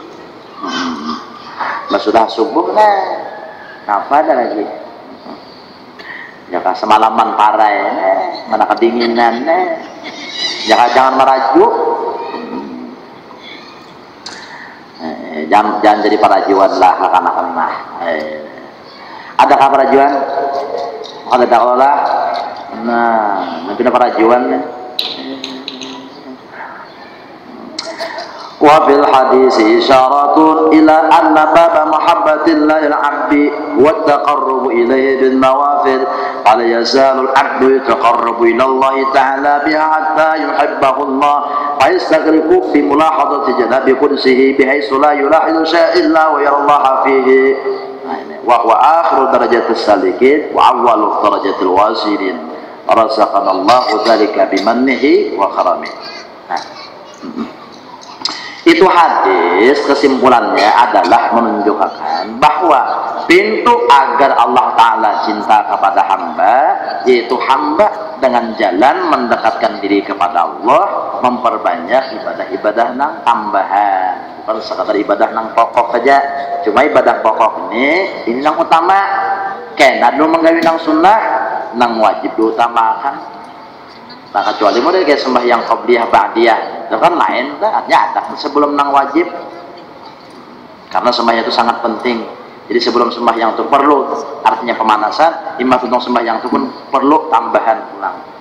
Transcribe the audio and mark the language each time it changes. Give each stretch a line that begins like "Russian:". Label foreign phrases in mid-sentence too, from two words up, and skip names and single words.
Banjar: sudah subuh apa ada lagi ya semalaman parai mana kedinginan jangan merajuk jangan jadi parajuan lah akan-akan adakah parajuan ada dakwah nanti ada parajuan
Arabic: وفي الحديث إشارة إلى أن باب محبة الله العبد والتقرب إليه بالنوافل قال يزال العبد يتقرب إلى الله تعالى بها حتى يحبه الله فيستغرق بملاحظة جناب قدسه بحيث لا يلاحظ شيئا إلا ويرى الله فيه وهو آخر درجة السالكين وأول درجة الواصلين رزقنا الله ذلك بمنه وكرمه.
Indonesian: Itu hadis kesimpulannya adalah menunjukkan bahwa pintu agar Allah Ta'ala cinta kepada hamba yaitu hamba dengan jalan mendekatkan diri kepada
Banjar: Allah memperbanyak ibadah-ibadah nang tambahan bukan sekadar ibadah nang pokok saja cuma ibadah pokok ini nang utama kena dulu menggawi nang sunnah nang wajib diutamakan nah kecuali model kayak sembahyang
Arabic: قبلية بعدية
Banjar: itu kan lain artinya ada sebelum nang wajib karena sembahyang itu sangat penting jadi sebelum sembahyang itu perlu artinya pemanasan imam untuk sembahyang itu pun perlu tambahan pulang